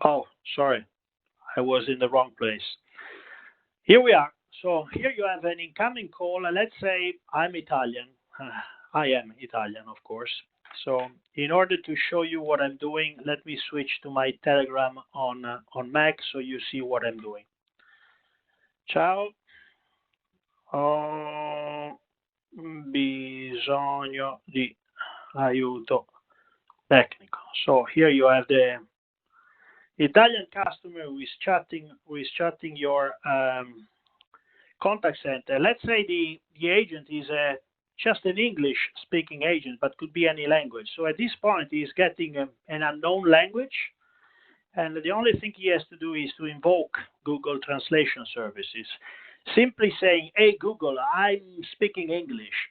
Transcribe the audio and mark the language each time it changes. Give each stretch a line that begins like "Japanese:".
English: Oh, sorry, I was in the wrong place. Here we are. So here you have an incoming call. Let's say I'm Italian. I am Italian, of course. So in order to show you what I'm doing, let me switch to my Telegram on Mac so you see what I'm doing.
Italian: Ciao. Ho bisogno di aiuto tecnico.
English: So here you have the Italian customer who is chatting your contact center. Let's say the agent is just an English-speaking agent, but could be any language. So at this point, he's getting an unknown language, and the only thing he has to do is to invoke Google Translation Services, simply saying, "Hey Google, I'm speaking English.